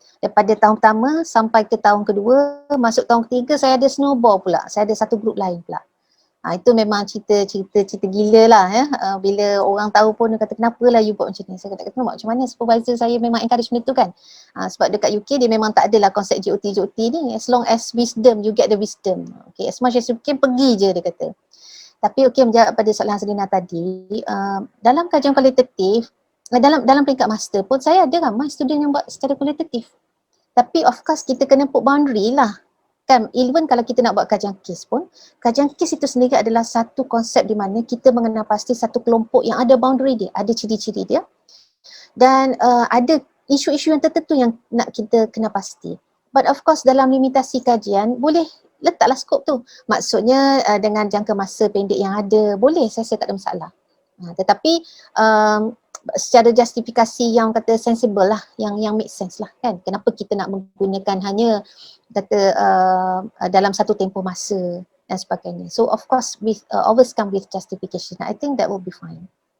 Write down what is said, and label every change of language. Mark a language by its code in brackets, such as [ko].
[ms] Daripada tahun pertama sampai ke tahun kedua, masuk tahun ketiga saya ada snowball pula. Saya ada satu grup lain pula. Itu memang cerita gila lah ya. Bila orang tahu pun dia kata kenapa lah you buat macam ni. Saya kata macam mana, supervisor saya memang encourage benda tu kan. Sebab dekat UK dia memang tak adalah konsep GOT ni. [en] As long as wisdom, you get the wisdom. Okay, as much as you can, [ms] pergi je dia kata. Tapi menjawab pada soalan Hazrina tadi, dalam kajian kualitatif, dalam peringkat master pun saya ada ramai student yang buat secara kualitatif. Tapi [en] of course [ms] kita kena [en] put boundary [ms] lah. Kan, even kalau kita nak buat kajian kes pun, kajian kes itu sendiri adalah satu konsep di mana kita mengenal pasti satu kelompok yang ada boundary dia, ada ciri-ciri dia, dan ada isu-isu yang tertentu yang nak kita kena pasti. [en] But of course [ms] dalam limitasi kajian boleh letaklah skop tu. Maksudnya dengan jangka masa pendek yang ada, boleh, saya tak ada masalah. Tetapi secara justifikasi yang kata sensible lah, yang [en] make sense [ms] lah kan. Kenapa kita nak menggunakan hanya kata dalam satu tempoh masa dan sebagainya. [en] So of course with always come with justification. I think that will be fine.